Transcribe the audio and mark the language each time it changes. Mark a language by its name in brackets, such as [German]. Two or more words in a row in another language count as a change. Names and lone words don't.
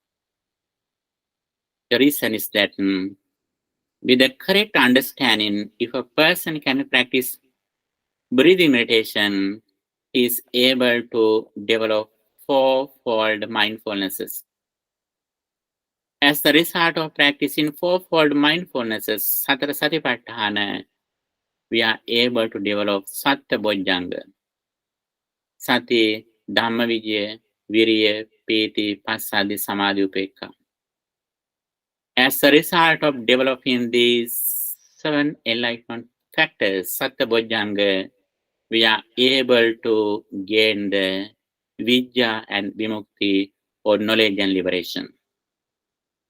[English] The reason is that with the correct understanding, if a person can practice breathing meditation, he is able to develop fourfold mindfulnesses. As the result of practicing fourfold mindfulnesses, [Pali] Satara Satipatthana, [English] we are able to develop [Pali] Satta Bojjhanga. Sati, Dhamma Vijaya, Viriya, Piti, Passaddhi, Samadhi, Upekka. [English] As a result of developing these 7 enlightenment factors, [Pali] Satta Bojjhanga, [English] we are able to gain the Vijja and Vimukti, or knowledge and liberation.